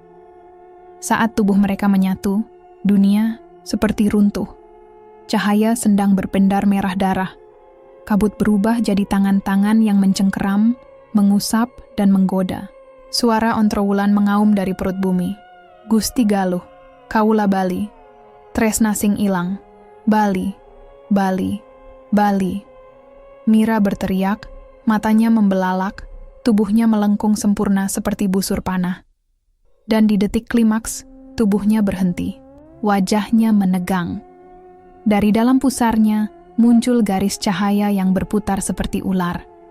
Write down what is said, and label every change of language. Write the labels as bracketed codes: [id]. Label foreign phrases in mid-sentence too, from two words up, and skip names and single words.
[id] Saat tubuh mereka menyatu, dunia seperti runtuh. Cahaya sedang berpendar merah darah. Kabut berubah jadi tangan-tangan yang mencengkeram, mengusap, dan menggoda. Suara Ontrowulan mengaum dari perut bumi. [ban] Gusti Galuh, Kaula Bali, Tresna sing ilang, Bali, Bali, Bali. [id] Mira berteriak, matanya membelalak, tubuhnya melengkung sempurna seperti busur panah. Dan di detik klimaks, tubuhnya berhenti. Wajahnya menegang. Dari dalam pusarnya, muncul garis cahaya yang berputar seperti ular.